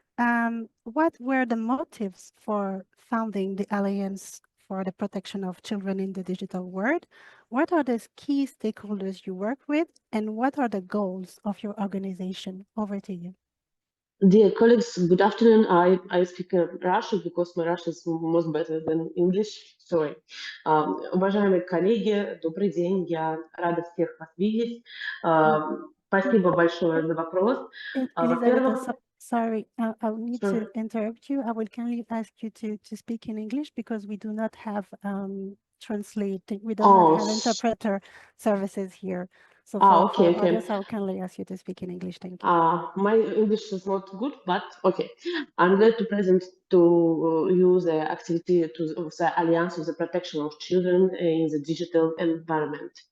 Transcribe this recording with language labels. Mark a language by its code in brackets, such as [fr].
[en] What were the motives for founding the Alliance for the Protection of Children in the Digital World? What are the key stakeholders you work with, and what are the goals of your organization? Over to you. Dear colleagues, good afternoon. I speak Russian because my Russian is most better than English. Sorry. [ru] Уважаемые коллеги, добрый день. Я рада всех вас видеть. Спасибо большое за вопрос. [en] Elizaveta, sorry, I will need Sure. to interrupt you. I will kindly ask you to speak in English because we do not have translating. We do not have interpreter services here. So for others, I will kindly ask you to speak in English. Thank you. My English is not good, but okay. I'm glad to present to you the activity of the Alliance of the Protection of Children in the digital environment.